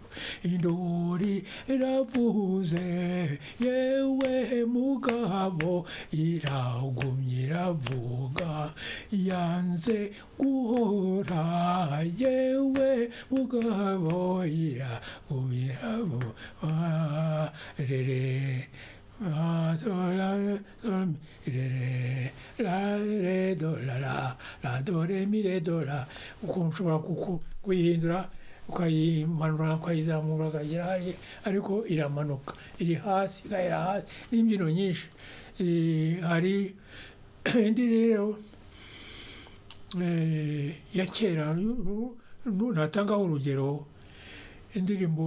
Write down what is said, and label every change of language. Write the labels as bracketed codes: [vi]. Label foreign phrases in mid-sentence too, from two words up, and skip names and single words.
[rw] indori ravuze yewe mugabo iragumye iravuga yanze guhora yewe mugabo iragumye iravuga rere re do la do re mi re do la. uko ushobora kuyihindura ukayimanura ukayizamura ukagera hariya, ariko iramanuka iri hasi igahera hasi. n'imbyino nyinshi. hari indi rero ya kera natangaho urugero, indirimbo